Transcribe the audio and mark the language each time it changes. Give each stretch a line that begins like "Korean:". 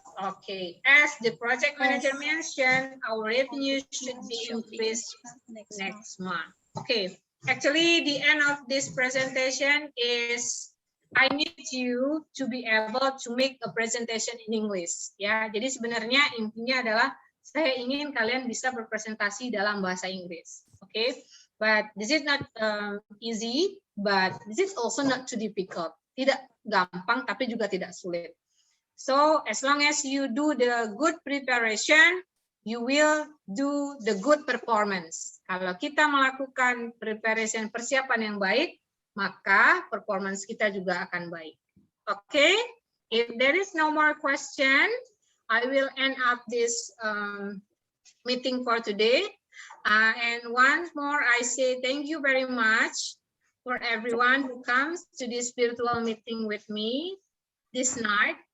English: Okay, as the project manager mentioned, our revenue should be increased next month. Okay, actually the end of this presentation is I need you to be able to make a presentation in English.
Indonesian: Ya, jadi sebenarnya intinya adalah saya ingin kalian bisa berpresentasi dalam bahasa Inggris.
English: Okay, but this is not easy, but this is also not too difficult.
Indonesian: Tidak gampang, tapi juga tidak sulit.
English: So as long as you do the good preparation, you will do the good performance.
Indonesian: Kalau kita melakukan preparation, persiapan yang baik, maka performance kita juga akan baik.
English: Okay, if there is no more question, I will end up this meeting for today. And once more, I say thank you very much for everyone who comes to this virtual meeting with me this night.